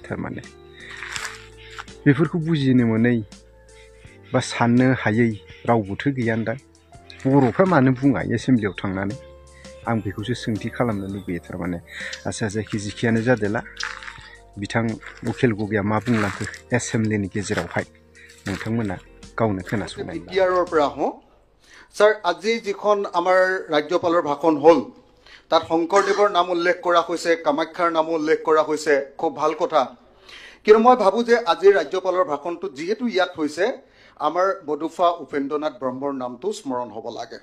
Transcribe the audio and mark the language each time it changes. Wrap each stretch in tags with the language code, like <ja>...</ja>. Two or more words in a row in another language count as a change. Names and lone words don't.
<brx>थारमाने बेफोरखौ बुजिनो मोनै बा साननो हायै रावबोथ' गैयानदां। बर'फ्रा मानो बुङा एसेम्बलियाव थांनानै? आं बेखौसो सोंथि खालामनो लुबैयो। थारमाने आच्ছা, जायखि जिखियानो जादोला, बिथां उखिल गगैया मा बुंलांखो एसेम्बलिनि गेजेरावहाय नोंथांमोना गावनो खोनासंनाय।</brx> <as>বিটিআৰৰ পৰা আহোঁ। ছাৰ, আজি যিখন আমাৰ ৰাজ্যপালৰ ভাষণ হ'ল তাত শংকৰদেৱৰ নাম উল্লেখ কৰা হৈছে, কামাখ্যাৰ নামো উল্লেখ কৰা হৈছে, খুব ভাল কথা। কিন্তু মই ভাবোঁ যে আজিৰ ৰাজ্যপালৰ ভাষণটো যিহেতু ইয়াত হৈছে, আমাৰ বডুফা উপেন্দ্ৰনাথ ব্ৰহ্মৰ নামটো স্মৰণ হ'ব লাগে।</as>